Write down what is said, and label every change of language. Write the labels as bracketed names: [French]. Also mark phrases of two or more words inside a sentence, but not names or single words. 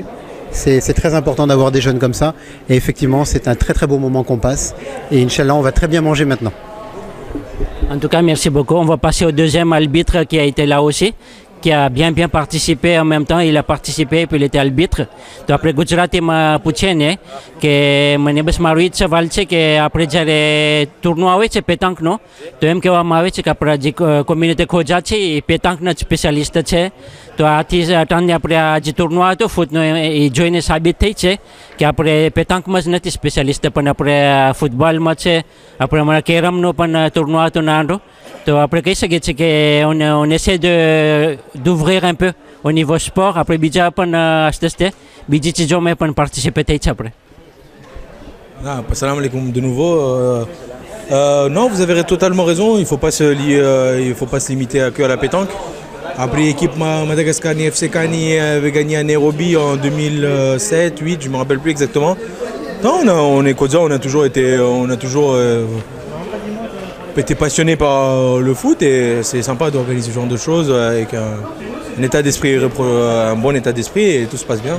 [French] C'est très important d'avoir des jeunes comme ça. Et effectivement, c'est un très très beau moment qu'on passe. Et Inch'Allah, on va très bien manger maintenant. En tout cas, merci beaucoup. On va passer au deuxième arbitre qui a été là aussi, qui a bien participé en même temps. Il a participé et puis il était arbitre. [Gujarati] તો આપણે ગુજરાતીમાં પૂછીએ ને કે મને બસ મારું એ જ સવાલ છે કે આપણે જ્યારે ટુર્નો આવે છે પેતાંકનો તો એમ કહેવામાં આવે છે કે આપણા જે કોમ્યુનિટી ખોજા છે એ પેતાંકના જ સ્પેશિયાલિસ્ટ છે. તો આથી અટાણે આપણે આ જે ટુર્નો હતો ફૂટનો એ જોઈને સાબિત થઈ છે કે આપણે પેતાંકમાં જ નથી સ્પેશિયાલિસ્ટ પણ આપણે ફૂટબોલમાં છે. આપણે હમણાં કેરમનો પણ ટુર્નો હતો નાનો. તો આપણે કહી શકીએ છીએ કે [French] on essaie d'ouvrir un peu au niveau sport. [Gujarati] Après બીજા પણ આસ્તે બીજી ચીજોમાં પણ પાર્ટિસિપેટ થઈ છે આપણે. [Arabic] سلام عليكم [French] de nouveau. Non, vous avez totalement raison. Il ne faut pas se limiter que à la pétanque. Après, l'équipe Madagascar FC Kani avait gagné à Nairobi en 2007-2008, je ne me rappelle plus exactement. Non, on est Kodza, on a toujours été passionné par le foot et c'est sympa d'organiser ce genre de choses avec un état d'esprit, un bon état d'esprit et tout se passe bien.